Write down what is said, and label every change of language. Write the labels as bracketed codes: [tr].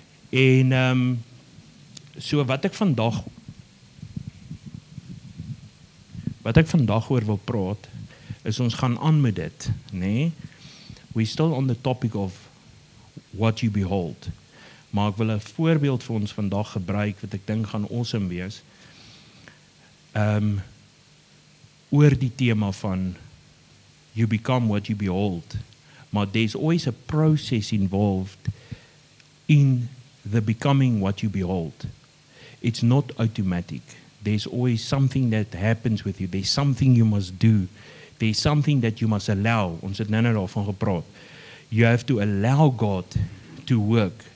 [af] En so wat ek vandag oor wil praat, is ons gaan aan met dit, nee? [en] We're still on the topic of what you behold. [af] Maar ek wil 'n voorbeeld vir ons vandag gebruik, wat ek dink gaan awesome wees, oor die tema van [en] you become what you behold. Maar there's always a process involved in the becoming what you behold. It's not automatic. There's always something that happens with you. There's something you must do. There's something that you must allow. [af] Ons het nou daarvan gepraat. [en] You have to allow God to work.